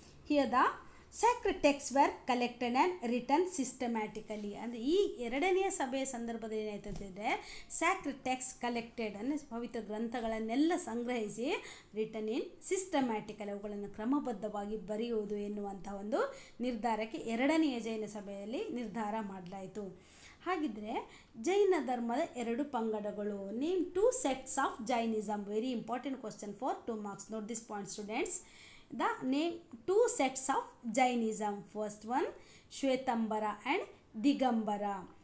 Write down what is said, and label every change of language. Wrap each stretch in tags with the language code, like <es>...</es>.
<en>Here the sacred texts were collected and written systematically.</en> <kn>ಅಂದರೆ ಈ ಎರಡನೆಯ ಸಭೆಯ ಸಂದರ್ಭದಲ್ಲಿ ಏನಾಯ್ತಂದರೆ</kn> <en>sacred text collected</en> <kn>ಅಂದರೆ ಪವಿತ್ರ ಗ್ರಂಥಗಳನ್ನೆಲ್ಲ ಸಂಗ್ರಹಿಸಿ</kn> <en>written in systematically</en> <kn>ಅವುಗಳನ್ನು ಕ್ರಮಬದ್ಧವಾಗಿ ಬರೆಯುವುದು ಎನ್ನುವಂಥ ಒಂದು ನಿರ್ಧಾರಕ್ಕೆ ಎರಡನೆಯ ಜೈನ ಸಭೆಯಲ್ಲಿ ನಿರ್ಧಾರ ಮಾಡಲಾಯಿತು. ಹಾಗಿದ್ರೆ ಜೈನ ಧರ್ಮದ ಎರಡು ಪಂಗಡಗಳು.</kn> <en>Name 2 sects of Jainism. Very important question for 2 marks. Note this point students. The name 2 sects of Jainism. First one, Shvetambara and Digambara.</en>